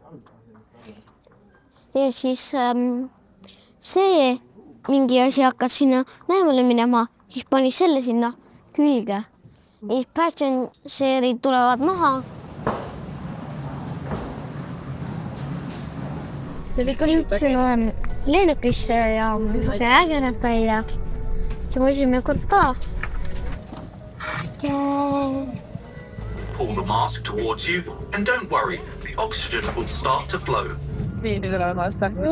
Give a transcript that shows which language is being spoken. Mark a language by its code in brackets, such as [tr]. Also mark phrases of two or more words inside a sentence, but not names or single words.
[et] Ja siis see mingi asi hakkas sinna näemale minema, siis pani selle sinna külge. Ja siis passengerid tulevad maha. Jõudsime lennukisse ja äge näeb välja. See on esimene kord ka. [en] Pull the mask towards you and don't worry, the oxygen will start to flow. [et] Nii, nüüd oleme vastu.